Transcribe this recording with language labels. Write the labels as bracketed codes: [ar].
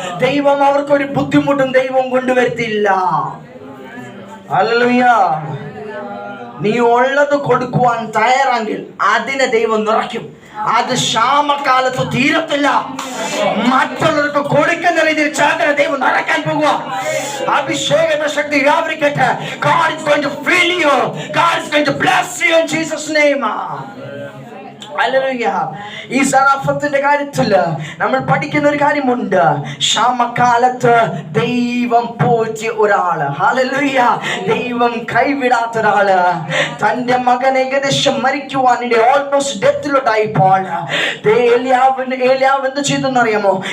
[ml] ദൈവം അവർക്കൊരു ബുദ്ധിമുട്ടും ദൈവം കൊണ്ടുവരുത്തില്ല. ഹല്ലേലൂയ. നീ ഉള്ളത് കൊടുക്കുവാൻ തയ്യാറെങ്കിൽ അതിനെ ദൈവം നിറയ്ക്കും. അത് ക്ഷാമകാലത്ത് തീരത്തില്ല. മറ്റുള്ളവർക്ക് കൊടുക്കുന്ന രീതിയിൽ ചാകര ദൈവം നടക്കാൻ പോകുക. അഭിഷേകത്തിന്റെ ശക്തി വ്യാപരിക്കട്ടെ. [en] God is going to fill you. God is going to bless you in Jesus' name. [ml] Hallelujah. ഈ സറാഫത്തിന്റെ കാര്യത്തിൽ നമ്മൾ പഠിക്കുന്ന ഒരു കാര്യമുണ്ട്. ക്ഷാമകാലത്ത് ദൈവം പോറ്റിയ ഒരാള്. ഹല്ലേലൂയ. ദൈവം കൈവിടാത്ത ഒരാള്. തന്റെ മകൻ ഏകദേശം മരിക്കുവാനിടെ ഓൾമോസ്റ്റ് ഡെത്തിലോട്ടായിപ്പോൾ ഏലിയാവ് എന്ത് ചെയ്തെന്നറിയാമോ?